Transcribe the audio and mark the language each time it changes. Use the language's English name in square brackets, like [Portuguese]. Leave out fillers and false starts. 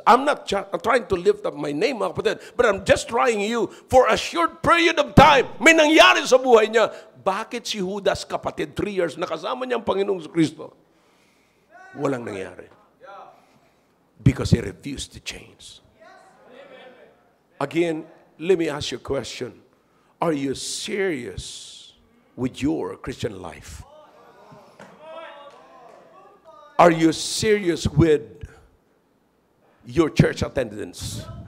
[English] I'm not trying to lift up my name, mga kapatid, but I'm just trying you for a short period of time. [Filipino] May nangyari sa buhay niya. Bakit si Judas, kapatid, 3 years, nakasama niya ang Panginoong Kristo? Walang nangyari. [English] Because he refused to change. Again, let me ask you a question. Are you serious with your Christian life? Are you serious with your church attendance?